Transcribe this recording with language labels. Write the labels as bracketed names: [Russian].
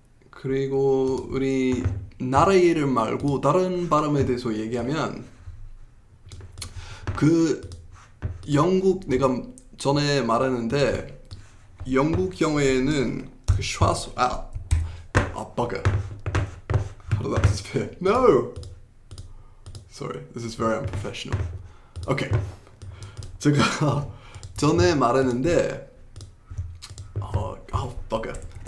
[Korean] 그리고 우리 나라 이름 말고 다른 발음에 대해서 얘기하면 그 영국 내가 전에 말했는데 영국 영어에는 그 bugger. [English] How did that disappear? No! Sorry, this is very unprofessional. Okay. [Korean] 제가 전에 말했는데 bugger.